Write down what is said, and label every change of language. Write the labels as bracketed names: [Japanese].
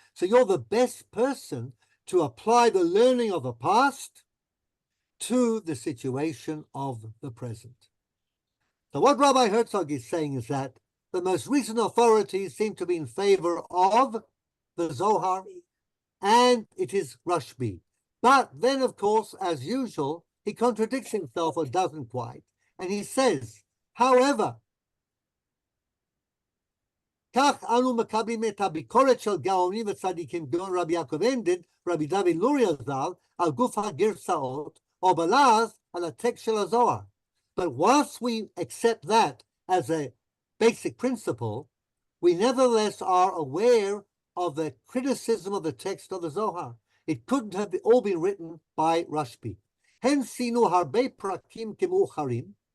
[English] So you're the best person to apply the learning of the past to the situation of the present. So what Rabbi Herzog is saying is that the most recent authorities seem to be in favor of the Zohar, and it is Rashbi. But then, of course, as usual, he contradicts himself or doesn't quite. And he says, however, [Hebrew] כך אנו מקבלים את הביקורת של גאונים וצדיקים גאון רבי יעקב הנדל, רבי דוד לוריה ז"ל, על גוף הגרסאות, או בלעז על הטקסט של הזוהר. [English] But once we accept that as a basic principle, we nevertheless are aware of the criticism of the text of the Zohar. It couldn't have all been written by Rashbi. Hence, [Hebrew] sinu harbe prakim kemucharim.